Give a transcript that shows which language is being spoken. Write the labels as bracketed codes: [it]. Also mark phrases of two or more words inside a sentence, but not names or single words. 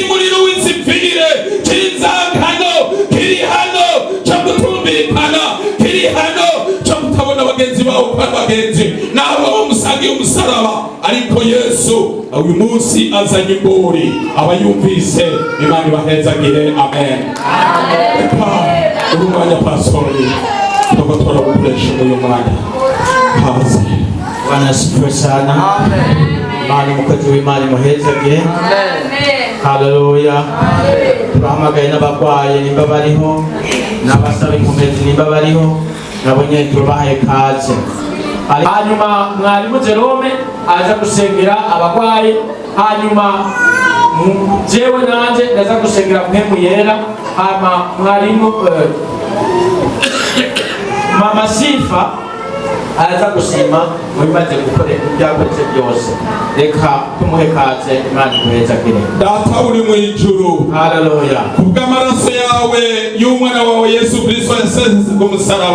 [rn] muri Ruwizipfire kiri Nzakano kiri hano cyo kutumvikana kiri hano cyo kutabona bagenzi bawe kwa bagenzi nabo bamusangiye umusaraba ariko Yesu uyu munsi azanye imburi abayumvise Imana ibahezagire amen urumwanya pastori tugatora gukoresha uyu mwanya haze [sw] Bwana asifiwe sana. [rn] Imana umukozi w'Imana imuhezagire. Haleluya. Turahamagaye n'abarwayi nimba bariho n'abasaba inkomezi nimba bariho nabo nyene tubahaye kaze. Hanyuma mwarimu Jerome aza gusengera abarwayi hanyuma jewe nanje ndaza gusengera mpemu yera hama mwarimu Mama Sifa aza gushima mubimaze gukora ibyakoze byose reka tumuhe kaze Imana iguhezagire. Data uri mu ijuru Haleluya. kubw'amaraso yawe y'umwana wawe Yesu Kristo yasezeze ku musaraba